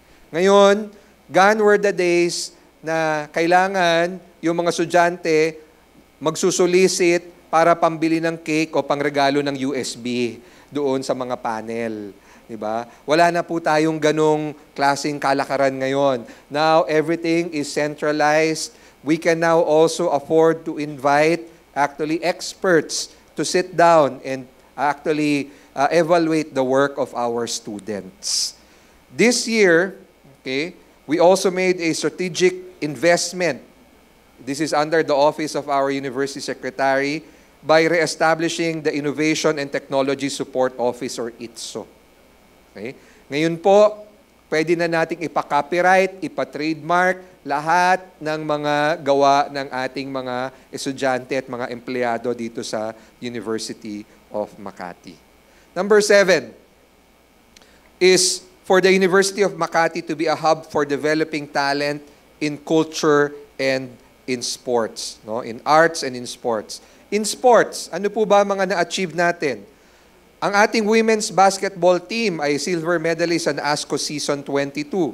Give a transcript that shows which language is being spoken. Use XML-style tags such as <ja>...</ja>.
<tl>Ngayon,</tl> <en>gone were the days</en> <tl>na kailangan yung mga estudyante magsusolicit para pambili ng cake o pangregalo ng USB doon sa mga panel. Diba? Wala na po tayong ganong klaseng kalakaran ngayon.</tl> <en>Now, everything is centralized. We can now also afford to invite actually experts to sit down and actually evaluate the work of our students. This year, okay, we also made a strategic investment. This is under the office of our university secretary, by reestablishing the Innovation and Technology Support Office or ITSO. Okay?</en> <tl>Ngayon po, pwede na nating ipa-copyright, ipa-trademark lahat ng mga gawa ng ating mga estudyante at mga empleyado dito sa University of Makati.</tl> <en>Number 7 is for the University of Makati to be a hub for developing talent in culture and in sports, no? In arts and in sports. In sports,</en> <tl>ano po ba mga na-achieve natin? Ang ating women's basketball team ay silver medalist sa ASCO Season 22.</tl>